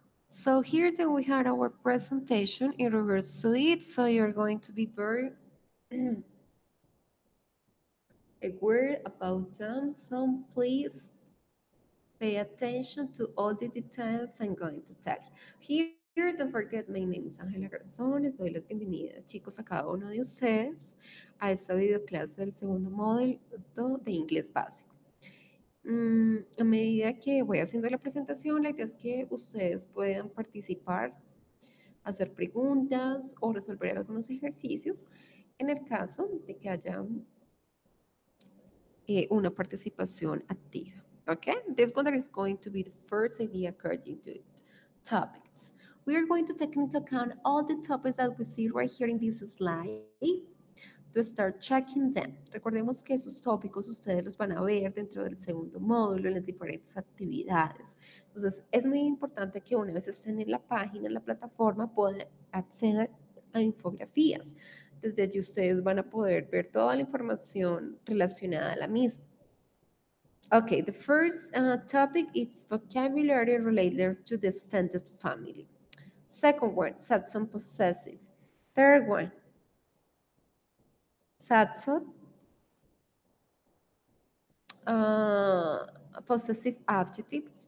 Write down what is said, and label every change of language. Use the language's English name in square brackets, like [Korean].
[English] So here then we have our presentation in regards to it. So you're going to be very aware about them. So please pay attention to all the details I'm going to tell you. Here, don't forget, my name is Ángela Garzón. [Spanish] Les doy las bienvenidas, chicos, a cada uno de ustedes a esta videoclase del segundo módulo de Inglés Básico. A medida que voy haciendo la presentación, la idea es que ustedes puedan participar, hacer preguntas o resolver algunos ejercicios en el caso de que haya una participación activa. [English] Okay, this one is going to be the first idea according to it. Topics. We are going to take into account all the topics that we see right here in this slide to start checking them. [Spanish] Recordemos que esos tópicos ustedes los van a ver dentro del segundo módulo en las diferentes actividades. Entonces, es muy importante que una vez estén en la página, en la plataforma, puedan acceder a infografías. Desde allí ustedes van a poder ver toda la información relacionada a la misma. [English] Okay, the first topic is vocabulary related to the extended family. Second one, satsum possessive. Third one, satsum uh, possessive adjectives.